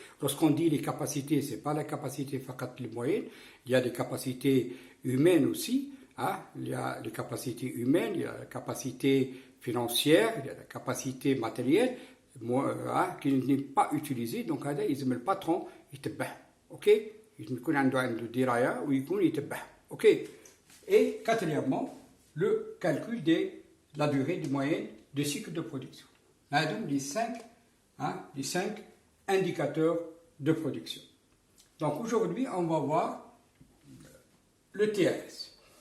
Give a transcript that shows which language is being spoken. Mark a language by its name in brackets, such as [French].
[French] Lorsqu'on dit les capacités, c'est pas la capacité fakat les moyennes, il y a des capacités humaines aussi, il y a les capacités humaines, il y a la capacité financière, il y a la capacité matérielle qui n'est pas utilisée, donc le patron يتبع. [Arabic] Ok, يكون عنده دراية ويكون يتبع. [French] Ok. Et quatrièmement, le calcul de la durée moyenne de cycle de production. Là, donc les 5 indicateurs de production. Donc aujourd'hui, on va voir le TRS.